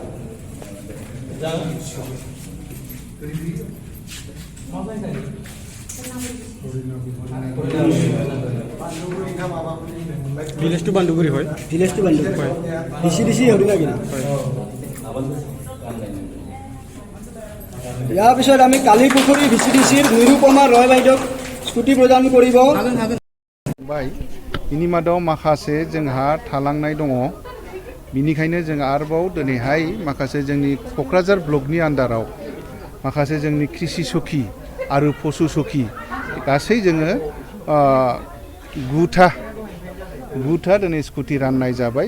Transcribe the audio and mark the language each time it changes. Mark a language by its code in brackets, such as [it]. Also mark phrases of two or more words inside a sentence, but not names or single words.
[as] ভিলেজটো বান্দুগুৰি হয়। ভিলেজটো বান্দুগুৰি হয়। ডিচি হৰিণাগিৰি। ইয়াৰ পিছত আমি কালীপুখুৰী VCDCৰ নিৰুপমা ৰয় বাইদেউক স্কুটি প্ৰদান কৰিব। [brx] बिनि मादाव माखासे जोंहा थालांनाय दङ। बिनिखायनो जों आरोबाव दिनैहाय माखासे जोंनि क'क्राझार ब्लकनि आन्दाराव माखासे जोंनि कृषि सखि आरो पशु सखि गासै जोङो गुथा दिनै स्कुटि राननाय जाबाय।